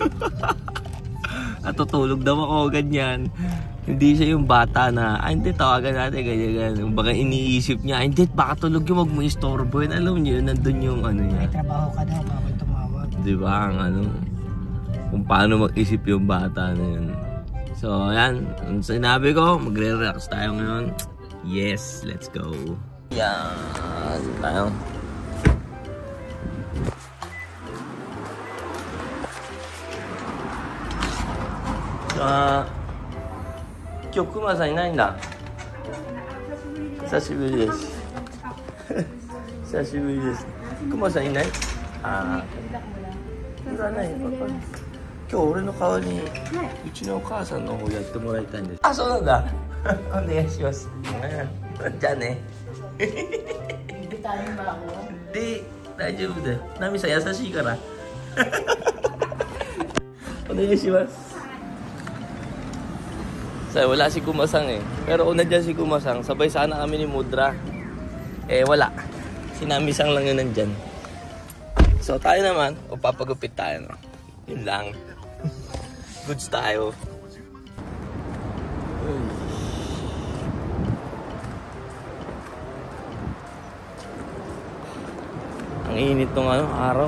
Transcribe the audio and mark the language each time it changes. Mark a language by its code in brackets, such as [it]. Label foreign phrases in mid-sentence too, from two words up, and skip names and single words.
[tl] At tutulog daw ako, ganyan. Hindi siya yung bata na, hindi, tawagan natin, ganyan. Baka iniisip niya, hindi, baka tulog yung, wag mo istorbo yun. Alam niyo, nandun yung ano niya. May trabaho ka daw, bawal tumawag. Diba, ang kung paano mag-isip yung bata na yun. So, ayan, sinabi ko, magre-relax tayo ngayon. [en] Yes, let's go. [tl] Yan, tayo. [ja] 今日クマさんいないんだ。久しぶりです。久しぶりです。クマさんいない？ああ。いらないパパ。今日俺の代わりにうちのお母さんの方やってもらいたいんです。あ、そうなんだ。お願いします。じゃあね。で、大丈夫だよ。ナミさん優しいから。お願いします。 [tl] So, wala si Kumasang eh. Pero una dyan si Kumasang, sabay sana kami ni Mudra. Eh wala. Si Namisang lang yun nandyan. So tayo naman, o papagupit tayo, no? Yun lang. Goods tayo. Ang init ng araw.